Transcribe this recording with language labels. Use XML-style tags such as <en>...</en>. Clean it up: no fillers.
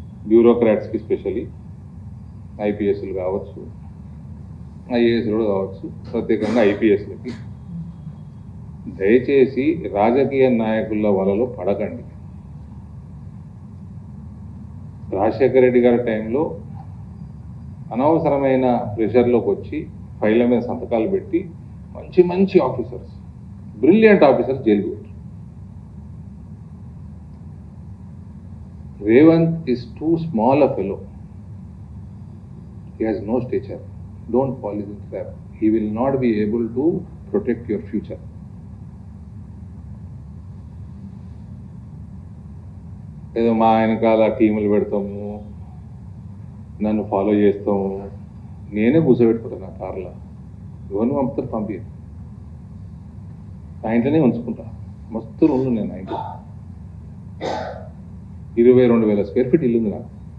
<te>బ్యూరోక్రాట్స్కి specially ఐపీఎస్లు కావచ్చు, ఐఏఎస్లు కావచ్చు, ప్రత్యేకంగా ఐపీఎస్లకి దయచేసి రాజకీయ నాయకుల వలలో పడకండి. రాజశేఖర రెడ్డి గారి టైంలో అనవసరమైన ప్రెషర్లోకి వచ్చి ఫైళ్ళ మీద సంతకాలు పెట్టి మంచి ఆఫీసర్స్, బ్రిలియంట్ ఆఫీసర్స్ జైలుకు పెట్టారు.</te> <en>Revanth is too small a fellow. He has no stature. Don't fall into the trap. He will not be able to protect your future.</en> <te>ఏదో మా వెనకాల టీములు పెడతాము, నన్ను ఫాలో చేస్తాము, నేనే కూర్చోబెట్టుకుంటాను నా కార్లో. ఎవరిని పంపుతారు పంపించాను, నా ఇంట్లోనే ఉంచుకుంటా. మస్తు రూమ్లు నేను నా ఇంట్లో 22,000 స్క్వేర్ ఫీట్ ఇల్లు ఉంది నాకు.</te>